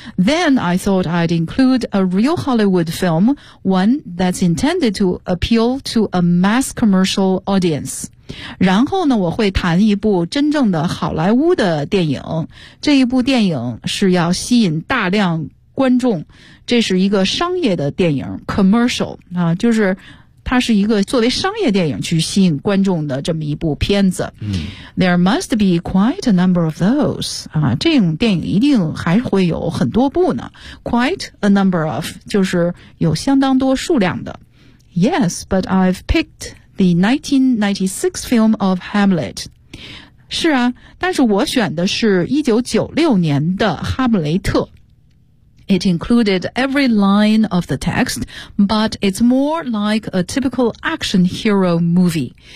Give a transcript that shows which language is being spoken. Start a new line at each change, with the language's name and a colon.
English: Then I thought I'd include a real Hollywood film, one that's intended to appeal to a mass commercial audience.
Chinese: 然后呢我会谈一部真正的好莱坞的电影，这一部电影是要吸引大量观众，这是一个商业的电影 commercial, 啊，就是它是一个作为商业电影去吸引观众的这么一部片子。
English: There must be quite a number of those,
Chinese: 啊，这种电影一定还会有很多部呢。
English: Quite a number of,
Chinese: 就是有相当多数量的。
English: Yes, but I've picked the 1996 film of Hamlet.
Chinese: 是啊，但是我选的是1996年的哈姆雷特。
English: It included every line of the text, but it's more like a typical action hero movie.